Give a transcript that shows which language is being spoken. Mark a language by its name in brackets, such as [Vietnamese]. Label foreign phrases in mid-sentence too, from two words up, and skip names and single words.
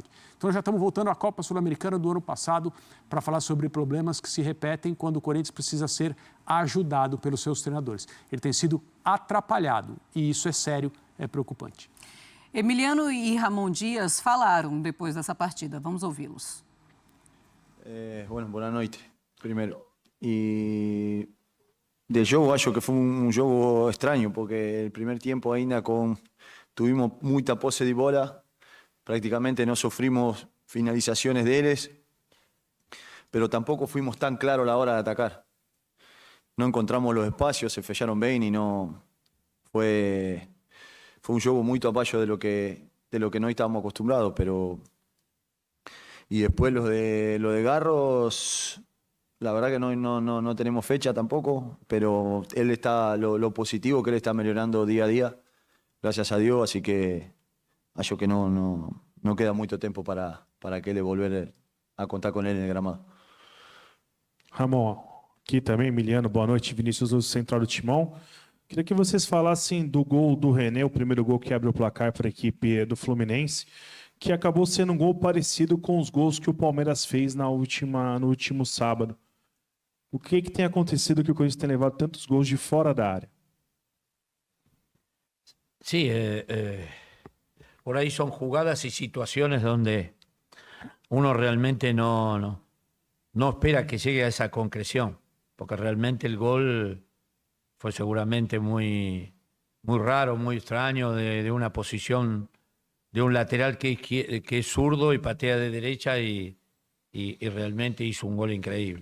[Portuguese] Então, nós já estamos voltando à Copa Sul-Americana do ano passado para falar sobre problemas que se repetem quando o Corinthians precisa ser ajudado pelos seus treinadores. Ele tem sido atrapalhado e isso é sério, é preocupante. Emiliano e Ramon Dias falaram depois dessa partida. Vamos ouvi-los. [Spanish] Bueno, [Portuguese] boa noite, primeiro. E del jogo, acho que foi um jogo estranho, [Spanish] porque el primer tiempo ainda tuvimos [Portuguese] muita posse de bola, [Spanish] prácticamente no sufrimos finalizaciones de ellos, pero tampoco fuimos tan claros a la hora de atacar. No encontramos los espacios, se fecharon bien y no fue un juego muy abajo de lo que no estábamos acostumbrados, pero y después lo de Garros, la verdad que no tenemos fecha tampoco, pero él está lo positivo que él está mejorando día a día, gracias a Dios, así que [Portuguese] acho que [Spanish] no queda mucho tiempo para que él volver a contar con él en el gramado. [Portuguese] Ramon, aqui também, Emiliano, boa noite, Vinícius do Central do Timão. Queria que vocês falassem do gol do René, o primeiro gol que abre o placar para a equipe do Fluminense, que acabou sendo um gol parecido com os gols que o Palmeiras fez no último sábado. O que tem acontecido que o Corinthians tem levado tantos gols de fora da área? [Spanish] Sí, por ahí son jugadas y situaciones donde uno realmente no espera que llegue a esa concreción, porque realmente el gol fue seguramente muy raro, muy extraño, de una posición de un lateral que es zurdo y patea de derecha y realmente hizo un gol increíble.